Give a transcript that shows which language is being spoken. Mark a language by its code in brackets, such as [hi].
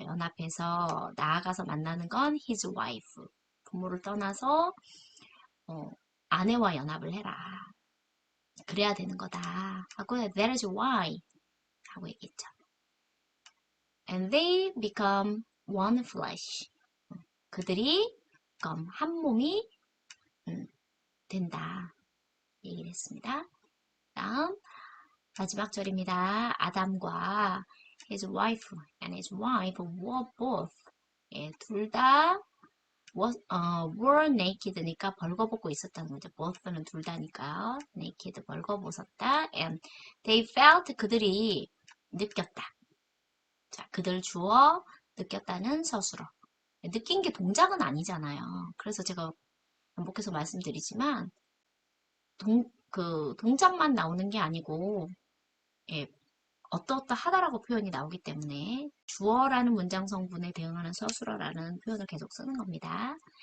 [ko] 연합해서 나아가서 만나는 건 [en] his wife. [ko] 부모를 떠나서 어, 아내와 연합을 해라. 그래야 되는 거다. 하고 [en] that is why [ko] 하고 얘기했죠. [en] And they become one flesh. [ko] 그들이 become 한 몸이 된다. 얘기를 했습니다. 다음 마지막 절입니다. [en] 아담과 his wife and his wife were both. [ko] 예, 둘다 [en] were naked [ko] 니까 벌거벗고 있었다는 거죠. both는 둘 다니까요. naked 벌거벗었다. [en] And they felt [ko] 그들이 느꼈다. 자, 그들 주어 느꼈다는 서술어. 느낀 게 동작은 아니잖아요. 그래서 제가 반복해서 말씀드리지만 그 동작만 나오는 게 아니고 예, 어떠하다라고 표현이 나오기 때문에 주어라는 문장 성분에 대응하는 서술어라는 표현을 계속 쓰는 겁니다.